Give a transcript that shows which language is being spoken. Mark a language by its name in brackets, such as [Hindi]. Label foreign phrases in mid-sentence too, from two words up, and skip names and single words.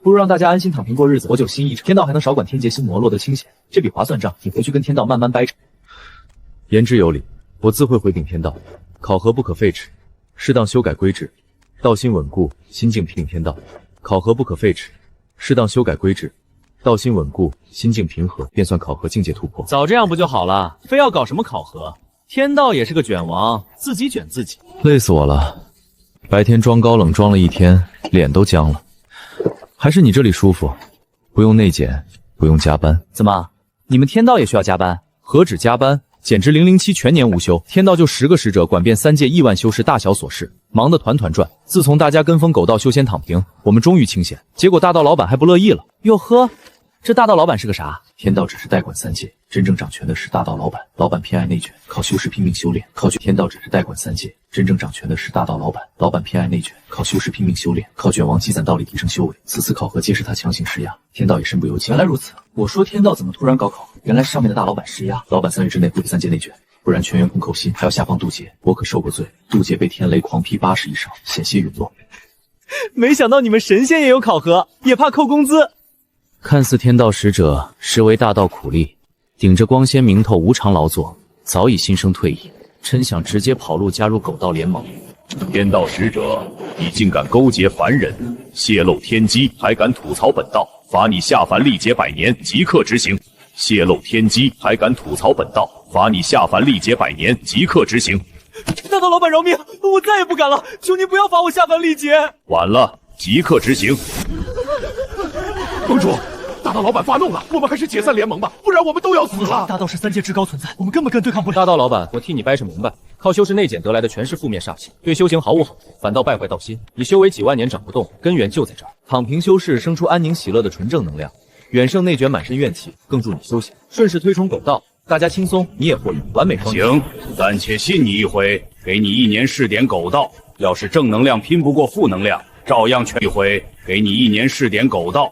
[Chinese] 不如讓大家安心躺平過日子，活久心一場，天道還能少管天劫心魔，落得清閒。這筆划算賬，你回去跟天道慢慢掰扯。言之有理，我自會回稟天道，考核不可廢止，適當修改規制，道心穩固，心境平天道。考核不可廢止，適當修改規制。道心穩固，心境平和，便算考核境界突破。早這樣不就好了？非要搞什麼考核？天道也是個卷王，自己卷自己，累死我了。白天裝高冷裝了一天，臉都僵了。還是你這裡舒服，不用內檢，不用加班。怎麼？你們天道也需要加班？何止加班，簡直007全年無休。天道就10個使者管遍3界億萬修士大小瑣事，忙得團團轉。自從大家跟風狗道修仙躺平，我們終於清閒。結果大道老板還不樂意了。喲呵，這大道老板是個啥？天道只是代管3界，真正掌權的是大道老板。老板偏愛內卷，靠修士拼命修煉。天道只是代管3界，真正掌權的是大道老板。老板偏愛內卷，靠修士拼命修煉。靠卷王積攢道理提升修為。此次考核皆是他強行施壓，天道也身不由己。原來如此，我說天道怎麼突然搞考核？原來是上面的大老板施壓。老板3日之內不給3界內卷，不然全員空扣薪，還要下放渡劫。我可受過罪，渡劫被天雷狂劈80以上，險些隕落。沒想到你們神仙也有考核，也怕扣工資。看似天道使者，實為大道苦力，頂着光鮮名頭無償勞作，早已心生退意，真想直接跑路加入狗道聯盟。天道使者，你竟敢勾結凡人，洩露天機，還敢吐槽本道，罰你下凡歷劫100年，即刻執行。洩露天機，還敢吐槽本道，罰你下凡歷劫100年，即刻執行。大道老板饒命，我再也不敢了，求您不要罰我下凡歷劫。晚了，即刻執行。盟主，大道老板發怒了，我們還是解散聯盟吧，不然我們都要死了。大道是3界至高存在，我們根本對抗不了。大道老板，我替你掰扯明白，靠修士內檢得來的全是負面煞氣，對修行毫無好處，反倒敗壞道心。你修為幾萬年長不動，根源就在這兒。躺平修士生出安寧喜樂的純正能量，遠勝內捲滿身怨氣，更助你修行。順勢推崇狗道，大家輕鬆，你也獲益，完美雙贏。行，暫且信你一回，給你1年試點狗道，要是正能量拼不過負能量，照樣全一回，給你1年試點狗道。